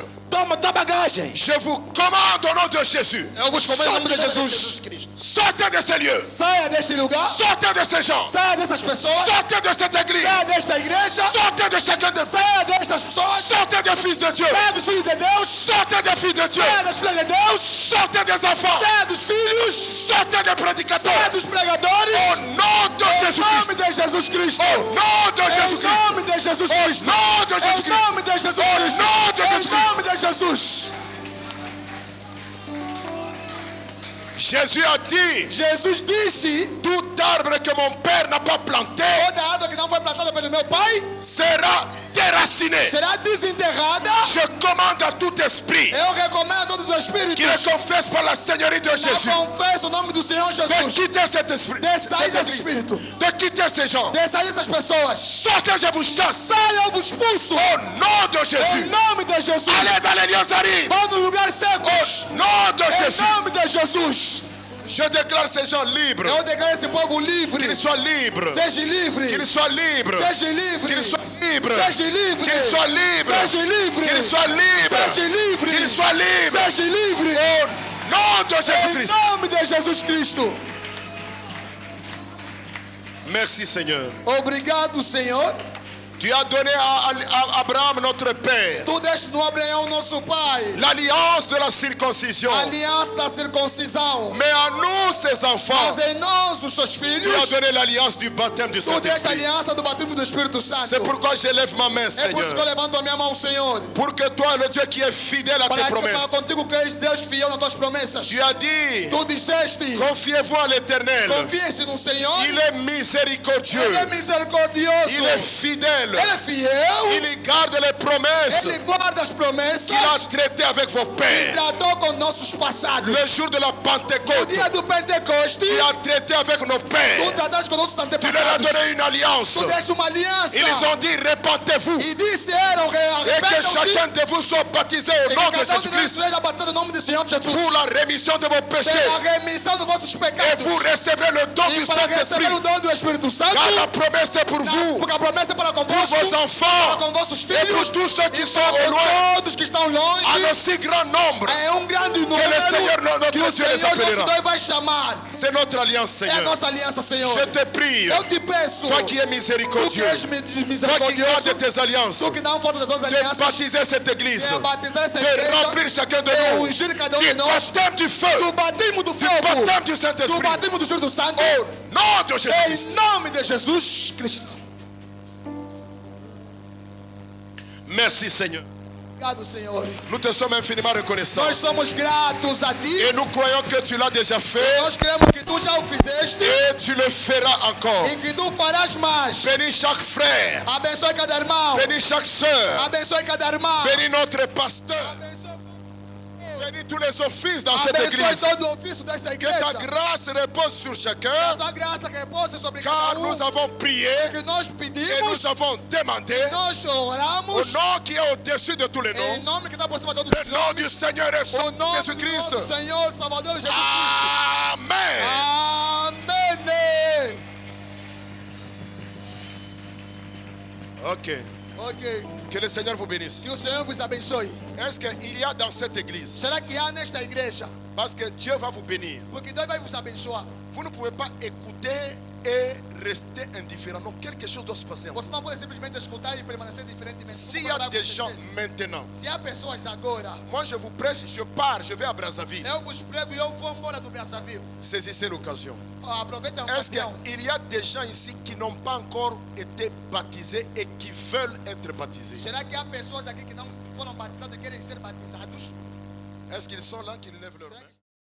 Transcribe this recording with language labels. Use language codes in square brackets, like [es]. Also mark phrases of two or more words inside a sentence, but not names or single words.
[pt] toma tua bagagem. [fr] Je vous commande au nom de Jésus. [pt] Eu vos comendo em nome de Jesus. [fr] Sortez de ces lieux. [pt] Saia deste lugar. [fr] Sortez de ces gens. [pt] Saia dessas pessoas. [fr] Sortez de cette église. [pt] Saia desta igreja. [fr] Sortez de chacun de vous. [pt] Saia destas pessoas. [fr] Sortez des fils de Dieu. [pt] Saia dos filhos de Deus. [fr] Sortez des filles de Dieu. [pt] Saia das filhas de Deus. [fr] Sortez des enfants. [pt] Saia dos filhos. [fr] Sortez des [pt] Saia [fr] prédicateurs. [pt] dos pregadores. [fr] Au nom de [pt] Em [fr] Jésus-Christ. [pt] nome de Jesus Cristo. [fr] Au nom de [pt] Em [fr] Jésus-Christ. [pt] nome de Jesus [fr] Au [pt] Cristo. [fr] nom de [pt] Em [fr] Jésus-Christ. [pt] nome de Jesus [fr] Au [pt] Cristo. [fr] nom de [pt] Em [fr] Jésus-Christ. [pt] nome de Jesus. [fr] Jésus a dit, [pt] Jesus disse: [fr] tout arbre que mon père n'a pas planté [pt] toda árvore que não foi plantada pelo meu pai [fr] sera déraciné. [pt] será desenterrada. [fr] Je commande à tout esprit [pt] Eu recomendo a todos os espíritos [fr] qui ne confesse pas la Seigneurie de [pt] que [fr] Jésus [pt] confessem o nome do Senhor de Jesus. [fr] quitter cet esprit, [pt] De sair [fr] cette [pt] desse [fr] église, [pt] espírito. [fr] de quitter ces gens. [pt] De sair dessas pessoas. [fr] Sortez, je vous chasse. [pt] Saia, eu vos expulso. [fr] Au nom de [pt] Em [fr] Jésus. [pt] nome de Jesus. [fr] Allez dans les lieux arides. [pt] Vão nos lugares secos. [fr] Au nom de [pt] Em [fr] Jésus. [pt] nome de Jesus. [fr] Je déclare ces gens libres. [pt] Eu declaro esse povo livre. [fr] Qu'ils soient libres. [pt] Seja livre. [fr] Qu'ils soient libres. [pt] Seja livre. [fr] Qu'ils soient libres. [pt] Seja livre. [fr] Qu'ils soient libres. [pt] Seja livre. [fr] Qu'ils soient libres. [pt] Seja livre. [fr] Qu'ils soient libres. [pt] Seja livre. [fr] Au nom de [pt] Em [fr] Jésus-Christ. [pt] nome de Jesus Cristo. [fr] Merci Seigneur. [pt] Obrigado, Senhor. [fr] Tu as donné à Abraham notre père [pt] Tu deste no Abraão nosso pai [fr] l'alliance de la circoncision. [pt] a aliança da circuncisão. [fr] Mais à nous, ses enfants, [pt] Mas em nós, os seus [fr] tu as [pt] filhos, [fr] donné l'alliance du baptême du [pt] tu deste a [fr] Saint-Esprit. [pt] aliança do batismo do Espírito Santo. [fr] C'est pourquoi j'élève ma main, [pt] É por isso que eu [fr] Seigneur. [pt] levanto a minha mão, Senhor. [fr] Pour que toi, le Dieu qui est fidèle à tes [pt] Para que [fr] promesses, [pt] fala contigo que és Deus fiel nas tuas promessas. [fr] tu as dit, [pt] Tu disseste, [fr] confiez-vous à l'Éternel. [pt] confie-se no Senhor. [fr] Il est miséricordieux. [pt] Ele é misericordioso. [fr] Il est fidèle. [pt] Ele é fiel. [fr] Il garde les promesses [pt] Ele guarda as promessas. [fr] qu'il a traitées avec vos [pt] E [fr] pères. [pt] tratou com nossos passados. [fr] Le jour de la [pt] No [fr] Pentecôte, [pt] dia do Pentecoste, [fr] tu as traité avec nos [pt] tu [fr] pères. [pt] trataste com nossos [fr] Tu leur as [pt] antepassados. [fr] donné une alliance. [pt] Tu deste uma aliança. [fr] Ils ont dit, repentez-vous. [pt] E disseram, [fr] Et que [pt] arrependam-se. [fr] chacun de vous soit baptisé au [pt] E [fr] nom [pt] que [fr] de [pt] cada um de nós [fr] Jésus-Christ [pt] seja batizado no nome do Senhor Jesus. [fr] pour la rémission de vos péchés. [pt] Pela remissão dos vossos [fr] Et [pt] pecados. [fr] vous recevrez le don du [pt] E para [fr] Saint-Esprit. [pt] receber o dom do Espírito Santo. [fr] Car la promesse est pour vous, [pt] Porque a promessa é para [fr] pour [pt] convosco. [fr] vos [pt] Para [fr] enfants [pt] com vossos [fr] et pour [pt] filhos. [fr] tous ceux qui sont au [pt] Para [fr] loin, [pt] todos que estão longe. [fr] en aussi grand nombre. [pt] É grande número. [fr] le Seigneur, notre [pt] Que o [fr] Dieu, les [pt] Senhor nosso [fr] appellera. [pt] Deus vai chamar. [fr] C'est notre alliance, [pt] É a [fr] Seigneur. [pt] nossa aliança, Senhor. [fr] Je te prie, [pt] Eu te peço. [fr] toi qui es [pt] Tu que [fr] miséricordieux, [pt] és [fr] toi qui [pt] misericordioso. [fr] gardes tes alliances, [pt] Tu que não falta das tuas [fr] de [pt] alianças. [fr] baptiser cette église, [pt] É batizar essa [fr] de [pt] igreja. [fr] remplir chacun de [pt] É [fr] nous [pt] ungir cada [fr] du [pt] de nós. [fr] baptême du feu, [pt] Do batismo do [fr] du [pt] fogo. [fr] baptême du [pt] Do [fr] Saint-Esprit, [pt] batismo do Espírito Santo. [fr] au nom de Jésus. [pt] Em nome de Jesus Cristo. [fr] Merci Seigneur. [pt] Obrigado, Senhor. [fr] Nous te sommes infiniment reconnaissants. [pt] Nós somos gratos a Ti. [fr] Et nous croyons que tu l'as déjà fait [pt] Nós cremos que Tu já o fizeste [fr] et tu le feras encore. [pt] e que Tu farás mais. [fr] Bénis chaque frère, [pt] Abençoe cada irmão. [fr] bénis chaque sœur, [pt] Abençoe cada irmão. [fr] bénis notre pasteur, bénis bénis tous les offices dans cette [pt] Abençoe [fr] église. [pt] todo o ofício desta [fr] Que ta [pt] igreja. [fr] grâce repose sur chacun, [pt] Tua graça repouse sobre [fr] car [pt] cada [fr] nous avons prié [pt] que nós [fr] et [pt] pedimos, [fr] nous avons demandé [pt] nós [fr] au [pt] oramos, [fr] nom qui est au-dessus de tous les [pt] em [fr] noms, [pt] nome que está por cima de todos [fr] le [pt] os [fr] nom du [pt] nomes, [fr] Seigneur [pt] o nome do nosso [fr] Jésus-Christ. [pt] Senhor Salvador Jesus Cristo. [fr] Amen. [pt] Amém. [fr] Ok. [pt] Ok. [fr] Que le Seigneur vous bénisse. [pt] Que o Senhor vos abençoe. [fr] Est-ce qu'il y a dans cette église, [pt] Será que há nesta igreja? [fr] parce que Dieu va vous bénir, [pt] Porque Deus vai vos abençoar. [fr] vous ne pouvez pas écouter et rester indifférent. Non, quelque chose doit se passer. [pt] Você não pode simplesmente escutar e permanecer diferentemente. [fr] S'il y a des gens maintenant, [pt] Se há pessoas agora, [fr] moi je vous prêche, je pars, je vais à Brazzaville. [pt] eu vos prego e eu vou embora do Brazzaville. [fr] Saisissez l'occasion. [pt] Aproveita a [fr] Est-ce [pt] ocasião. [fr] qu'il y a des gens ici qui n'ont pas encore été baptisés et qui veulent être baptisés? [pt] Será que há pessoas aqui que não foram batizadas e querem ser batizados? [fr] Est-ce qu'ils sont là, qu'ils lèvent leurs mains?